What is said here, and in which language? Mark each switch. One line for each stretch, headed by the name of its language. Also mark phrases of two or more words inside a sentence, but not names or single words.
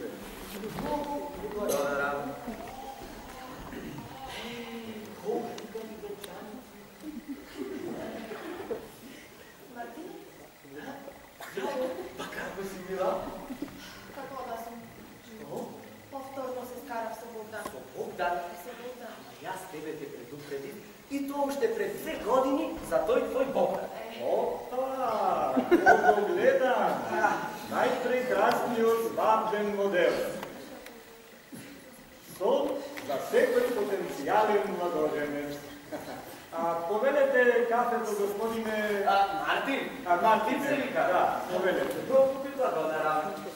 Macedonian: Благодарам. Па како си била? Како да сум? Што? Повторно се скарав со Богдан. Со Богдан? Со Богдан. Јас тебе те предупредив и тоа уште пред 2 години за тој твој Богдан. Опа,
Serbian: ovo gledam,
Macedonian: najpreкрасниот свадбен модел. Сол за секој потенцијален младоженец. Повелете кафето, господине... Мартин? Мартин се вика? Да, повелете. Многу ви благодарам.